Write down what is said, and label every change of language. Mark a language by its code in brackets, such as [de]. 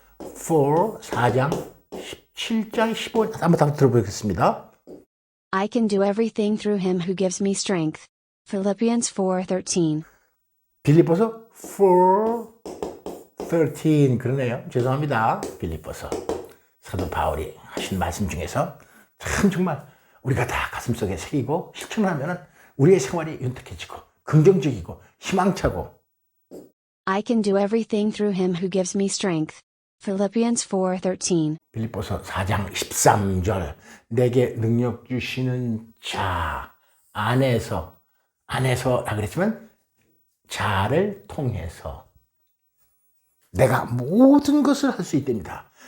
[ko] 4장 17장 15절 한번 다시 들어보겠습니다. [en] I can do everything through him who gives me strength. Philippians 4:13. [ko] 빌립보서 4:13 그러네요. 죄송합니다. 빌립보서 사도 바울이 하신 말씀 중에서 참 정말 우리가 다 가슴속에 새기고 실천하면 우리의 생활이 윤택해지고 긍정적이고 희망차고. [en] I can do everything through him who gives me strength. Philippians 4:13. [ko] 빌립보서 4장 13절 내게 능력 주시는 자 안에서라 그랬지만 자를 통해서 내가 모든 것을 할 수 있답니다.